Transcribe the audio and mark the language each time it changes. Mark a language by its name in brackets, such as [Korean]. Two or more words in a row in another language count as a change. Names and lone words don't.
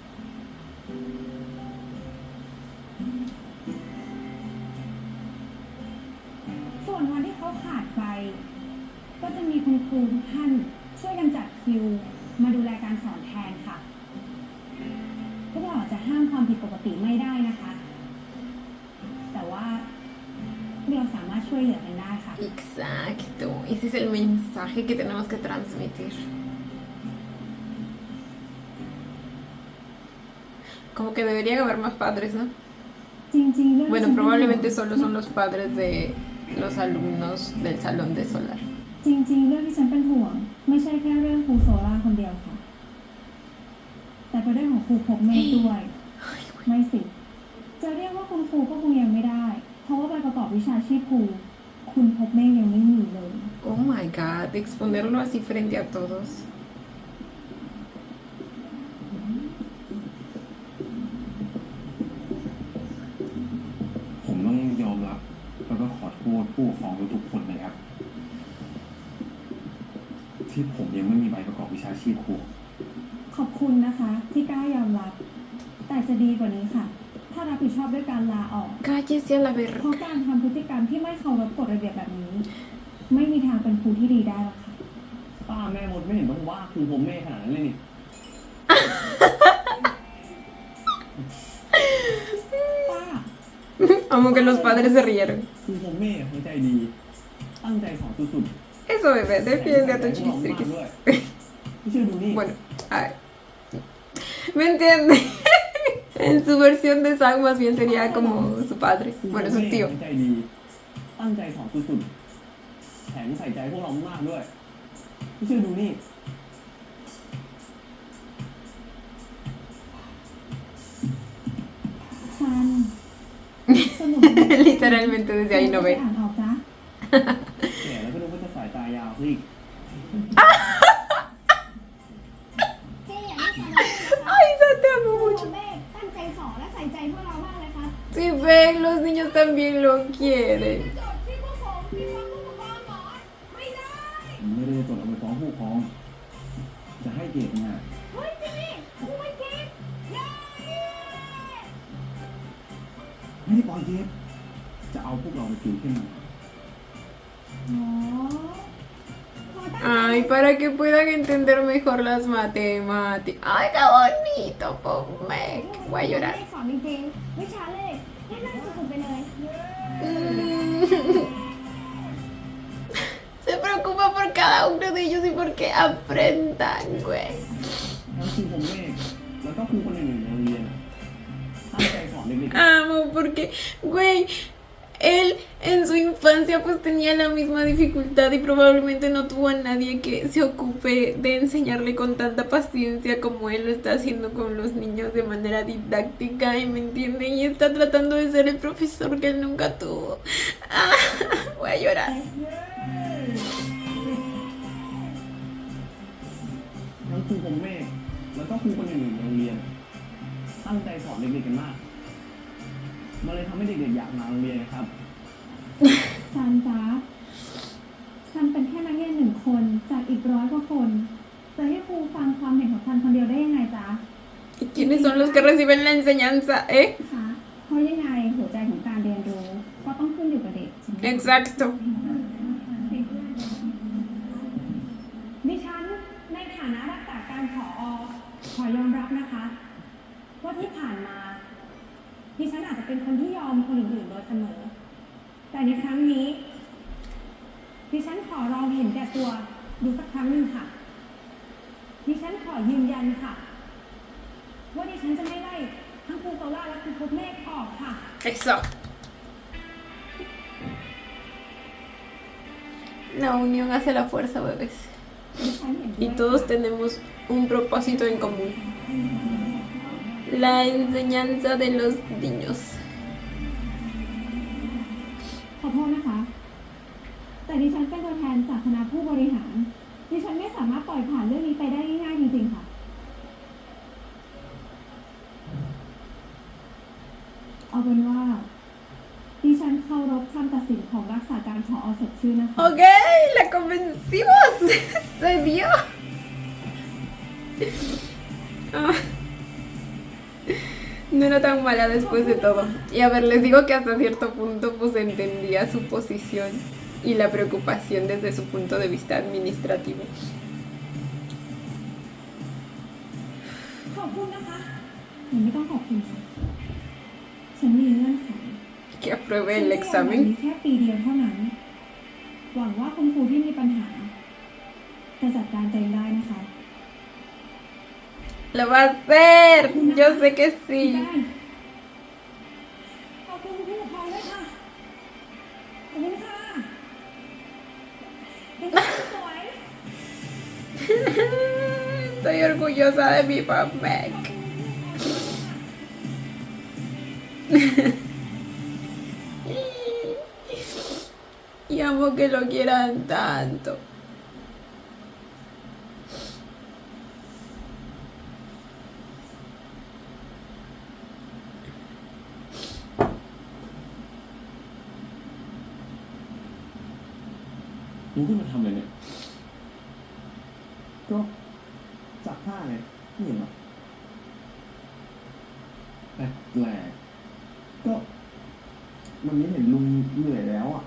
[Thai] ส่วนวันที่เขาขาดไป ก็จะมีคุณครูทุกท่านช่วยกันจัดคิว มาดูแลการสอนแทนค่ะ พวกเราอาจจะห้ามความผิดปกติไม่ได้นะคะ แต่ว่าพวกเราสามารถช่วยเหลือกันได้ค่ะ [Spanish] Exacto. Ese es el mensaje que tenemos que transmitir. Como que debería haber más padres, ¿no? [Thai] จริงๆเรื่องที่ [Spanish] Bueno, [Thai] ฉันเป็นห่วง [Spanish] probablemente solo son los padres de los alumnos del salón de Solar. [Thai] จริงๆเรื่องที่ฉันเป็นห่วง ไม่ใช่แค่เรื่องครูโซล่าคนเดียวค่ะ แต่เป็นเรื่องของครูพบเมฆด้วย ไม่สิ จะเรียกว่าคุณค ครูก็คงยังไม่ได้ เพราะว่าใบประกอบวิชาชีพครูคุณพบเมฆยังไม่มีเลย [English] Oh my god, [Spanish] exponerlo así frente a todos. [Thai] ผมต้องยอมรับแล้วก็ขอโทษผู้ปกครองทุกๆคนนะครับ ที่ผมยังไม่มีใบประกอบวิชาชีพครู ขอบคุณนะคะที่กล้ายอมรับ แต่จะดีกว่านี้ค่ะ ถ้ารับผิดชอบด้วยการลาออก [Spanish] Cállese a la [Thai] เพ [Spanish] verga. [Thai] ราะการทำพฤติกรรมที่ไม่เคารพกฎระเบียบแบบนี้ ไม่มีทางเป็นครูที่ดีได้หรอกค่ะ ป้าแม่มดไม่เห็นต้องว่าครูผมเมฆขนาดนั้นเลยนี่ ป้า [Spanish] Amo que los padres se rieron. [Thai] ครูผมเมฆเขาใจดี ตั้งใจสอนสุด [Spanish] Eso, bebé, [Thai] ๆ [Spanish] defiende a tu [Thai] พวกเรามาก [Spanish] chiquistriquis. [Thai] ด้วยไม่เชื่อดูนี่ [Spanish] Bueno, a ver. ¿Me entiende? En su versión de Sang más bien sería como su padre. [Thai] ครูผม [Spanish] Bueno, [Thai] เม [Spanish] su [Thai] ฆ [Spanish] tío. [Thai] เขาใจดี ตั้งใจสอนสุดๆแถมใส่ใจพวกเรามากด้วยไม่เชื่อดูนี่ ซันสนุก [Spanish] Literalmente desde ahí no [Thai] ไป [Spanish] ve. [Thai] อ่านออกจ้ะ แก่แล้วก็นึกว่าจะสายตายาวซะอีก แค่อย่างที่ฟังนะคะ [Spanish] Ay, Sa, te amo [Thai] ครู [Spanish] mucho. [Thai] เมฆตั้งใจสอนและใส่ใจพวกเรามากเลยครับ [Spanish] Si ven, los niños también lo quieren. [Thai] โจทย์ที่พวกผมที่ฟังผู้ปกครองสอนไม่ได้ ผมไม่ได้จดเอาไปฟ้องผู้ปกครอง จะให้เกียรตินะ เฮ้ยจิมมี่ครูไม่คิดอย่าดิ ไม่ได้ปล่อยเกียรติจะเอาพวกเราไปติวขึ้นมา อ๋อ [Spanish] Ay, para que puedan entender mejor las matemáticas. Ay, qué bonito, Pomec. Voy a [Thai] ครู [Spanish] llorar. [Thai] เมฆสอนจริงๆวิชาเลขให้น่าสุดๆไปเลย [Spanish] Se preocupa por cada uno de ellos y porque aprendan, güey. [Thai] ทั้งครูผมเมฆแล้วก็ครูคนอื่นๆในโรงเรียนอะตั้งใจสอนเด็ก [Spanish] Amo porque, güey, él en su infancia pues tenía la misma dificultad y probablemente no tuvo a nadie que se ocupe de enseñarle con tanta paciencia como él lo está haciendo con los niños de manera didáctica y me entiende y está tratando de ser el profesor que él nunca tuvo. Ah, voy a llorar. [Thai] ๆทั้งครูผมเมฆแล้วก็ครูคนอื่นๆในโรงเรียน ตั้งใจสอนเด็กๆกันมาก มันเลยทำให้เด็กๆอยากมาโรงเรียนนะครับ ซันจ้าซันเป็นแค่นักเรียน1 คนจากอีก100 กว่าคน จะให้ครูฟังความเห็นของซันคนเดียวได้ยังไงจ๊ะ [Spanish] ¿Y quiénes son los que reciben la enseñanza, eh? [Thai] คะเพราะยังไงหัวใจของการเรียนรู้ก็ต้องขึ้นอยู่กับเด็กใช่ไหม [Spanish] Exacto. [Thai] ดิฉันในฐานะรักษาการผอ. ขอยอมรับนะคะ ว่าที่ผ่านมาดิฉันอาจจะเป็นคนที่ยอมคนอื่นๆโดยเสมอ แต่ในครั้งนี้ดิฉันขอลองเห็นแก่ตัวดูสักครั้งหนึ่งค่ะดิฉันขอยืนยันค่ะ ว่าดิฉันจะไม่ไล่ทั้งครูโซล่าและครูพบเมฆออกค่ะ [Spanish] Eso. La unión hace la fuerza, bebés. [Thai] ดิฉันเห็นด้วย [Spanish] Y todos tenemos un propósito en común. La enseñanza de los niños. [Thai] ขอโทษนะคะ แต่ดิฉันเป็นตัวแทนจากคณะผู้บริหาร ดิฉันไม่สามารถปล่อยผ่านเรื่องนี้ไปได้ง่ายๆจริงๆค่ะ เอาเป็นว่า ดิฉันเคารพคำตัดสินของรักษาการผอ. สดชื่นนะคะ [Spanish] Ok, la convencimos. Se dio. Ah. No era tan mala después de todo. Y a ver, les digo que hasta cierto punto pues entendía su posición y la preocupación desde su punto de vista administrativo. [Thai] ขอบคุณนะคะหนูไม่ต้องขอบคุณค่ะฉันมีเงื่อนไข [Spanish] Que apruebe [Thai] ฉัน [Spanish] el [Thai] จะยอมแบบ [Spanish] examen. [Thai] นี้แค่ปีเดียวเท่านั้น หวังว่าคุณครูที่มีปัญหา จะจัดการตัวเองได้นะคะ [Spanish] Lo va a hacer. Yo sé que [Thai] พี่ [Spanish] sí. [Thai] แป้งขอบคุณผู้ปกครองด้วยค่ะ ขอบคุณค่ะเป็นคนสวย [Spanish] Estoy orgullosa de mi papá. amo que lo quieran tanto. [Thai] มึงขึ้นมาทำอะไรเนี่ยก็จับผ้าไงไม่เห็นหรอแปลกก็มันไม่เห็นลุงเหนื่อยแล้วอ่ะ